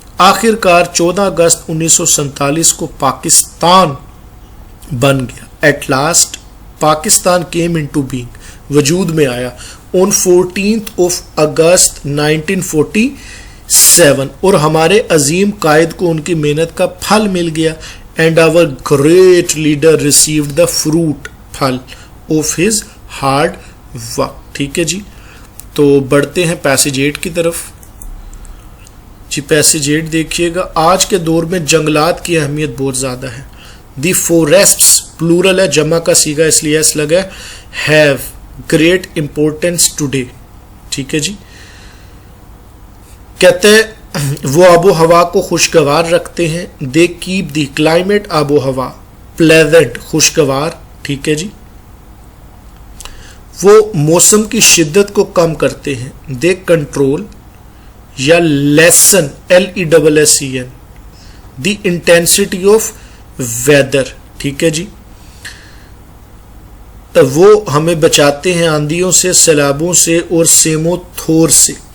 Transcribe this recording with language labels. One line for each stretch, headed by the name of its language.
Urdu: آخر کار 14 اگست 1947 کو پاکستان بن گیا.
English: at last Pakistan came into being,
Urdu: وجود میں آیا
English: on 14th of August 1947,
Urdu: اور ہمارے عظیم قائد کو ان کی محنت کا پھل مل گیا.
English: and our great leader received the fruit,
Urdu: پھل
English: of his hard work.
Urdu: ٹھیک ہے جی. تو بڑھتے ہیں پیسج 8 کی طرف. جی پیسج 8 دیکھیے گا. آج کے دور میں جنگلات کی اہمیت بہت زیادہ ہے. دی فوریسٹس پلورل ہے, جمع کا صیغہ اس لیے ایس لگا ہے.
English: Have great importance today.
Urdu: ٹھیک ہے جی. کہتے ہیں وہ آب و ہوا کو خوشگوار رکھتے ہیں.
English: They keep the climate, آب و ہوا, پلیزنٹ, خوشگوار.
Urdu: ٹھیک ہے جی. وہ موسم کی شدت کو کم کرتے ہیں.
English: They control یا lessen, LESSEN, the intensity of weather.
Urdu: ٹھیک ہے جی. وہ ہمیں بچاتے ہیں آندھیوں سے, سیلابوں سے اور سیمو تھور سے.